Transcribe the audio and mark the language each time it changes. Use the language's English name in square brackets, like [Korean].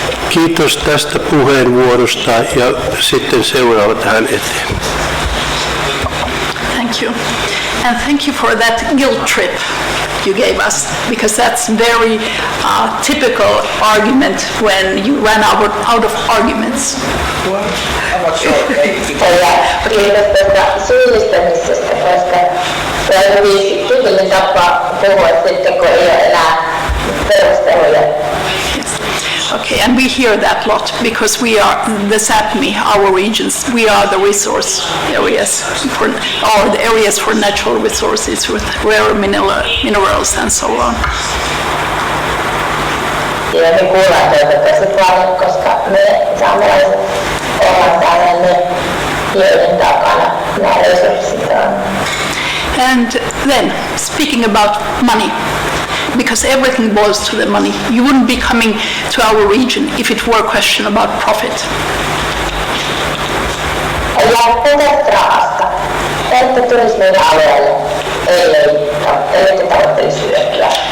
[Finnish] Kiitos tästä puheenvuorosta ja sitten seuraava tähän eteen. [English] Thank you. And thank you for that guilt trip you gave us, because that's very typical argument when you run out of arguments. [Finnish] Kiitos tästä syyllistämisestä, koska se on hyvin tyypillinen tapa puhua sitten, kun ei ole enää perusteluja. [English] Okay, and we hear that a lot because we are the Sapmi, our regions. We are the resource areas or the areas for natural resources with rare minerals and so on. [Finnish] Ja me kuullaan toivottavasti paljon, koska me saamelaiset ollaan täällä ne, joiden takana nämä resurssit on. [English] And then, speaking about money, because everything boils to the money. You wouldn't be coming to our region if it were a question about profit. [Finnish] Ja puhutaan rahasta. Ette tulisi meidän alueelle, ellei tavoittelisi hyötyä.